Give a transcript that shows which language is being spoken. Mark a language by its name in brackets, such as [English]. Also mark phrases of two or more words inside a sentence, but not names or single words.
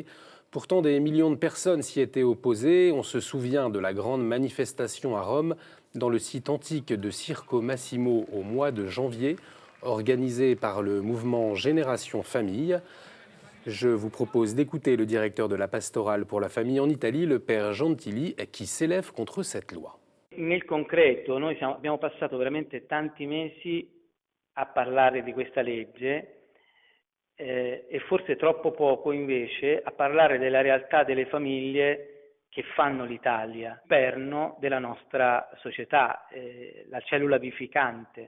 [French] Pourtant, des millions de personnes s'y étaient opposées. On se souvient de la grande manifestation à Rome, dans le site antique de Circo Massimo au mois de janvier, organisée par le mouvement Génération Famille. Je vous propose d'écouter le directeur de la pastorale pour la famille en Italie, le père Gentili, qui s'élève contre cette loi. [Italian] Nel concreto, noi abbiamo passato veramente tanti mesi a parlare di questa legge e forse troppo poco invece a parlare della realtà delle famiglie che fanno l'Italia, perno della nostra società, la cellula vivificante.